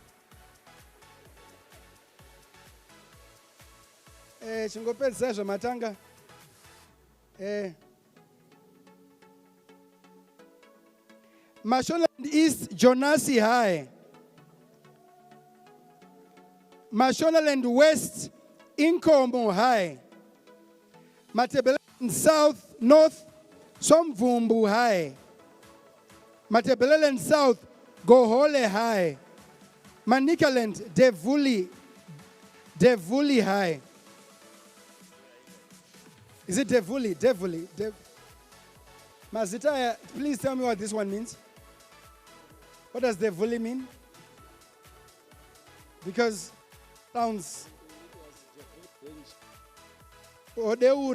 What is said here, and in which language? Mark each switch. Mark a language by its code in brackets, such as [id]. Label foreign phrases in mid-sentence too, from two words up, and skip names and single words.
[sn] Chingopedzisa zvamatanga. [en] Mashonaland East, Jonasi High. Mashonaland West, Inkomo High. Matebeleland South, North, Somvumbu High. Matebeleland South, Gohole High. Manikaland, Devuli High. Is it Devuli? Mazita, please tell me what this one means. What does Devuli mean? Because sounds. Deure.